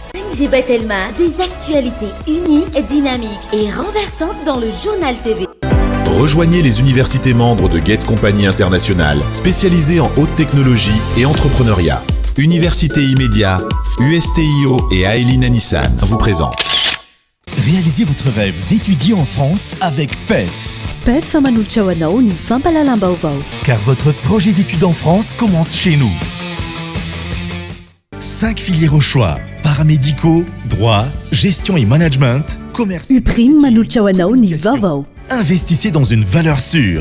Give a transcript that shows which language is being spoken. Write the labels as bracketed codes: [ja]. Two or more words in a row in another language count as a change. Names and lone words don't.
[fr] MG Batelma, des actualités uniques, dynamiques et renversantes dans le journal TV. Rejoignez les universités membres de Get Compagnie Internationale, spécialisées en haute technologie et entrepreneuriat. Université Immédiat, USTIO et Aeline Nissan vous présentent. Réalisez votre rêve d'étudier en France avec PEF. [mg] PEF manolotra ho anao ny fampalalam-baovao. [fr] Car votre projet d'études en France commence chez nous. 5 filières au choix. Paramédicaux, droit, gestion et management, commerce. [mg] Uprime manolotra ho anao ny vaovao. [fr] Investissez dans une valeur sûre.